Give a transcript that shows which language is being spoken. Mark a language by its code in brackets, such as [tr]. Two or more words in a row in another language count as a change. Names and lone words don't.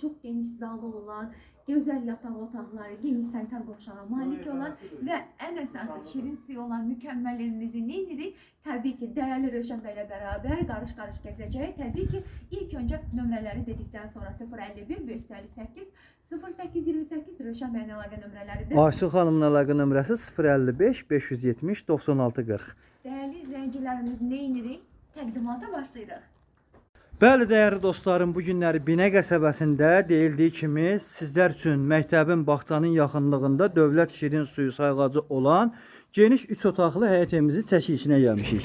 [tr] Çok geniş zalı olan, güzel yatak otaqları, geniş senter boşluğa malik olan ve en esası şirin suyu olan mükemmel evimizi neydi? Tabii ki değerli Röşen Bey ile beraber karış karış gezeceğiz. Tabii ki ilk önce [az] nömrələri [tr] dedikten sonra [az] 051 558 0828 Röşen Bey'in əlaqə nömrələridir. Aşıq xanımın əlaqə nömrəsi 055 570 96 40. [tr] Değerli izleyicilerimiz neyinirik? [az] Təqdimata başlayırıq. Bəli, dəyərli dostlarım, bu günləri Binə qəsəbəsində deyildiyi kimi sizlər üçün məktəbin, bağçanın yaxınlığında Dövlət Şirin Suyu sayğacı olan geniş 3 otaqlı həyət evimizin çəkilişinə gəlmişik.